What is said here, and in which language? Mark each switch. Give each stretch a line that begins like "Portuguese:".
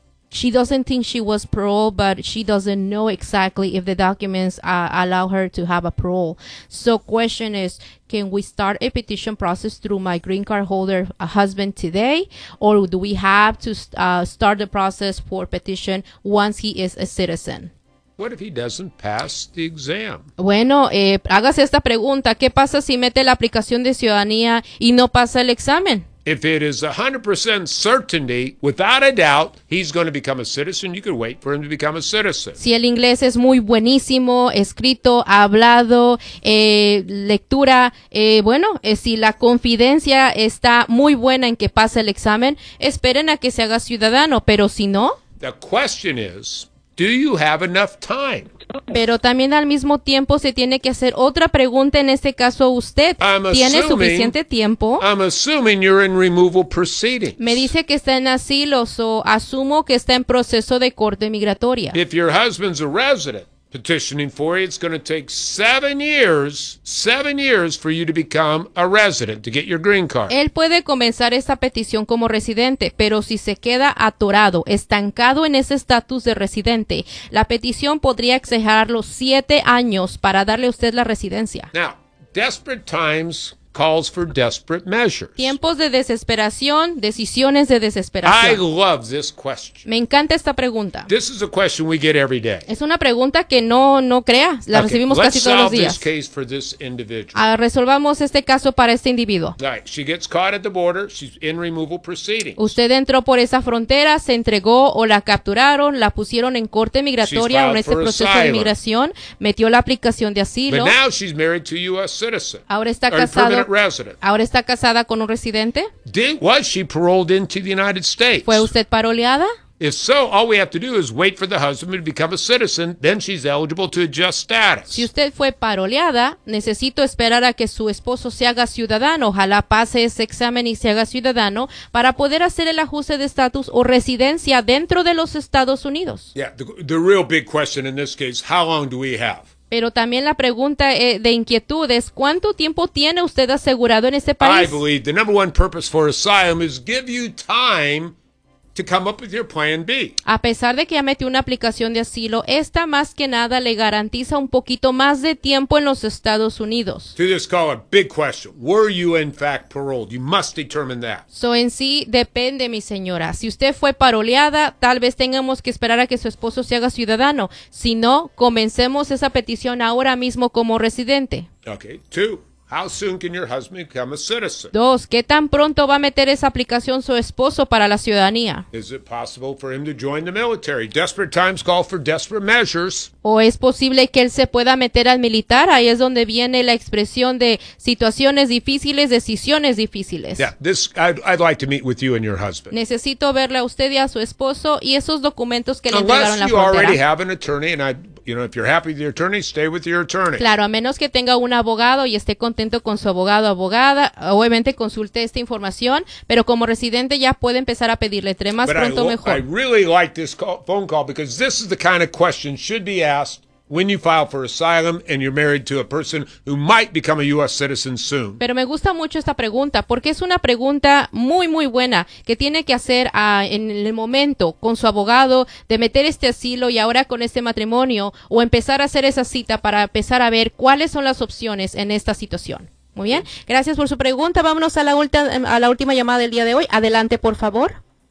English: She doesn't think she was paroled, but she doesn't know exactly if the documents allow her to have a parole. So question is, can we start a petition process through my green card holder husband today, or do we have to start the process for petition once he is a citizen? What if he doesn't pass the exam?
Spanish: Bueno, hágase esta pregunta. ¿Qué pasa si mete la aplicación de ciudadanía y no pasa el examen?
English: If it is 100% certainty, without a doubt, he's going to become a citizen. You could wait for him to become a citizen.
Spanish: Si el inglés es muy buenísimo, escrito, hablado, lectura, bueno, si la confidencia está muy buena en que pase el examen, esperen a que se haga ciudadano, pero si no...
English: The question is, do you have enough time?
Spanish: Pero también al mismo tiempo se tiene que hacer otra pregunta en este caso a usted. ¿Tiene suficiente tiempo?
English: I'm assuming you're in removal proceedings.
Spanish: Me dice que está en asilo, so asumo que está en proceso de corte migratoria.
English: If your husband's a resident petitioning for you, it's going to take seven years for you to become a resident, to get your green card.
Spanish: Él puede comenzar esta petición como residente, pero si se queda atorado, estancado en ese estatus de residente, la petición podría exigir los 7 años para darle a usted la residencia.
English: Now, desperate times calls for desperate measures.
Spanish: Tiempos de desesperación, decisiones de desesperación.
English: I love this question.
Spanish: Me encanta esta pregunta.
English: This is a question we get every day.
Spanish: Es una pregunta que no crea, la recibimos casi todos los días.
English: This case for this individual.
Spanish: Resolvamos este caso para este individuo.
English: Right. She gets caught at the border. She's in removal proceedings.
Spanish: Usted entró por esa frontera, se entregó o la capturaron, la pusieron en corte migratoria o en este proceso
English: asylum.
Spanish: De inmigración, metió la aplicación de asilo.
English: But now she's married to a U.S. citizen.
Spanish: Ahora está casada. ¿Ahora está casada con un residente?
English: Was she paroled into the United States?
Spanish: ¿Fue usted paroleada?
English: If so, all we have to do is wait for the husband to become a citizen, then she's eligible to adjust status.
Spanish: Si usted fue paroleada, necesito esperar a que su esposo se haga ciudadano, ojalá pase ese examen y se haga ciudadano, para poder hacer el ajuste de estatus o residencia dentro de los Estados Unidos.
English: Yeah, the real big question in this case, how long do we have?
Spanish: Pero también la pregunta de inquietud es, ¿cuánto tiempo tiene usted asegurado en este país?
English: I believe the number one purpose for asylum is give you time to come up with your plan B.
Spanish: A pesar de que ya metió una aplicación de asilo, esta más que nada le garantiza un poquito más de tiempo en los Estados Unidos.
English: To this call, a big question. Were you in fact paroled? You must determine that.
Spanish: So en sí, depende, mi señora. Si usted fue paroleada, tal vez tengamos que esperar a que su esposo se haga ciudadano. Si no, comencemos esa petición ahora mismo como residente.
English: Okay, 2. How soon can your husband become a citizen? 2.
Spanish: ¿Qué tan pronto va a meter esa aplicación su esposo para la ciudadanía?
English: Is it possible for him to join the military? Desperate times call for desperate measures.
Spanish: ¿O es posible que él se pueda meter al militar? Ahí es donde viene la expresión de situaciones difíciles, decisiones difíciles.
English: Yeah, I'd like to meet with you and your husband.
Spanish: Necesito verle a usted y a su esposo y esos documentos que le entregaron la frontera.
English: Unless you already have an attorney and if you're happy with your attorney, stay with your attorney.
Spanish: Claro, a menos que tenga un abogado y esté contento con su abogado o abogada, obviamente consulte esta información, pero como residente ya puede empezar a pedirle entre más pronto mejor.
English: I really like this phone call because this is the kind of question should be asked when you file for asylum and you're married to a person who might become a U.S. citizen soon.
Spanish: Pero me gusta mucho esta pregunta porque es una pregunta muy, muy buena que tiene que hacer en el momento con su abogado de meter este asilo y ahora con este matrimonio o empezar a hacer esa cita para empezar a ver cuáles son las opciones en esta situación. Muy bien, gracias por su pregunta. Vámonos a la última llamada del día de hoy. Adelante, por favor.